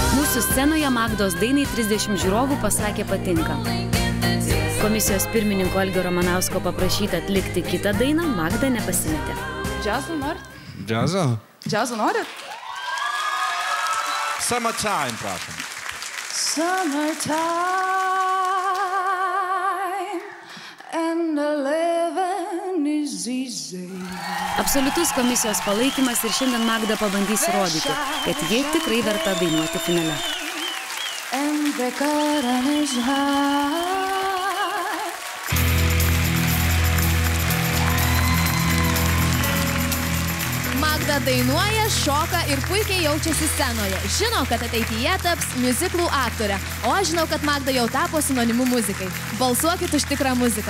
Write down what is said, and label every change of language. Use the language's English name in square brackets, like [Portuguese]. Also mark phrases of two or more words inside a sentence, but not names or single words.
[Lithuanian] Mūsų scenoje Magdos dainai 30 žiūrovų pasakė patinka. Komisijos pirmininko Algio Ramanausko paprašyta atlikti kitą dainą, Magda nepasimetė. Džiazo norit? Džiazo? Džiazo norit? Summertime, prašom. [English] Summertime and the living is easy. [Lithuanian] Absoliutus komisijos palaikymas ir šiandien Magda pabandys įrodyti, kad ji tikrai verta dainuoti finale. [English] And the curtain is high. [Lithuanian] Magda dainuoja, šoka ir puikiai jaučiasi scenoje. Žino, kad ateityje taps miuziklų aktorė. O aš žinau, kad Magda jau tapo sinonimu muzikai. Balsuokit už tikrą muziką.